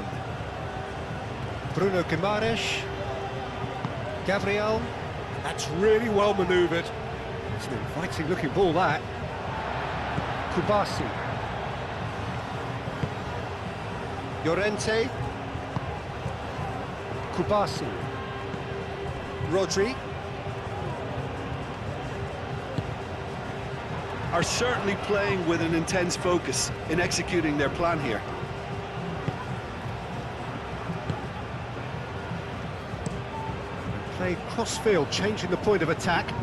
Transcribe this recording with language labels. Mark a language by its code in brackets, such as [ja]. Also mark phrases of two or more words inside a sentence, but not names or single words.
[en] Bruno Guimaraes. Gabriel, that's really well manoeuvred. It's an inviting looking ball, that. Kubasi. Llorente. Kubasi. Rodri. Are certainly playing with an intense focus in executing their plan here. Played cross-field, changing the point of attack.